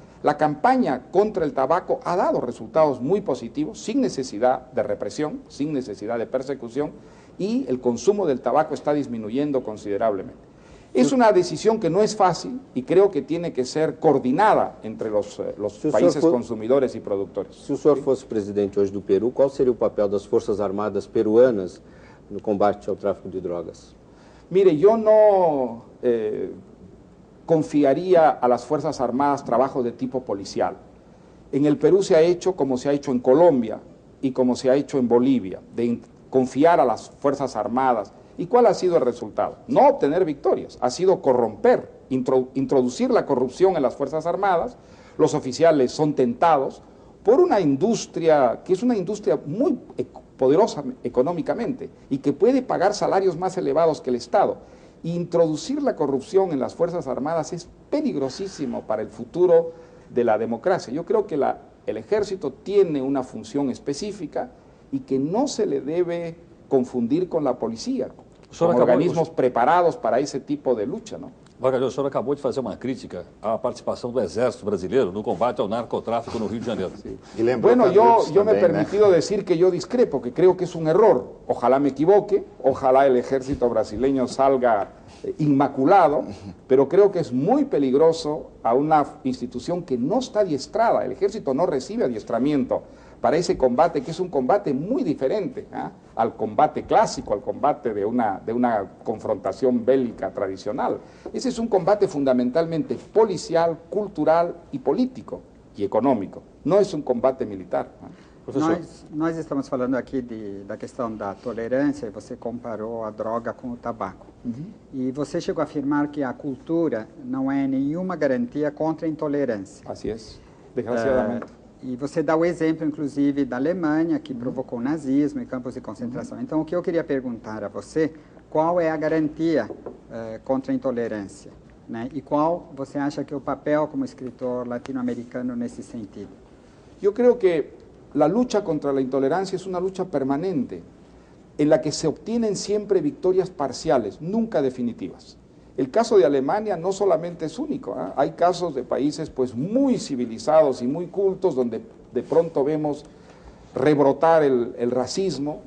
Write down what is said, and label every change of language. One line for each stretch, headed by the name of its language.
Spanish: La campaña contra el tabaco ha dado resultados muy positivos, sin necesidad de represión, sin necesidad de persecución, y el consumo del tabaco está disminuyendo considerablemente. Es una decisión que no es fácil y creo que tiene que ser coordinada entre los países consumidores y productores.
Portuguese: Se o senhor fosse presidente hoje do Peru, qual seria o papel das Forças Armadas peruanas no combate ao tráfico de drogas?
Spanish: Mire, yo no confiaría a las Fuerzas Armadas trabajo de tipo policial. En el Perú se ha hecho como se ha hecho en Colombia y como se ha hecho en Bolivia, de confiar a las Fuerzas Armadas. ¿Y cuál ha sido el resultado? No obtener victorias, ha sido corromper, introducir la corrupción en las Fuerzas Armadas. Los oficiales son tentados por una industria que es una industria muy poderosa económicamente y que puede pagar salarios más elevados que el Estado. Introducir la corrupción en las Fuerzas Armadas es peligrosísimo para el futuro de la democracia. Yo creo que el ejército tiene una función específica y que no se le debe confundir con la policía, como organismos preparados para ese tipo de lucha, ¿no?
Portuguese: Vargas, o senhor acabou de fazer uma crítica à participação do Exército Brasileiro no combate ao narcotráfico no Rio de Janeiro.
Spanish: Sí. Bueno, yo me he permitido decir que yo discrepo, que creo que es un error. Ojalá me equivoque, ojalá el ejército brasileño salga inmaculado, pero creo que es muy peligroso a una institución que no está adiestrada. El ejército no recibe adiestramiento para ese combate, que es un combate muy diferente al combate clásico, al combate de una confrontación bélica tradicional. Ese es un combate fundamentalmente policial, cultural y político y económico. No es un combate militar.
Portuguese: Nós estamos falando aqui da questão da tolerância, e você comparou a droga com o tabaco. E você chegou a afirmar que a cultura não é nenhuma garantia contra a intolerância.
Spanish: Así es, desgraciadamente.
Portuguese: E você dá o exemplo, inclusive, da Alemanha, que provocou o nazismo em campos de concentração. Então, o que eu queria perguntar a você, qual é a garantia contra a intolerância? Né? E qual você acha que é o papel como escritor latino-americano nesse sentido?
Spanish: Yo creo que la lucha contra la intolerancia es una lucha permanente, en la que se obtienen siempre victorias parciales, nunca definitivas. El caso de Alemania no solamente es único, hay casos de países pues muy civilizados y muy cultos donde de pronto vemos rebrotar el racismo.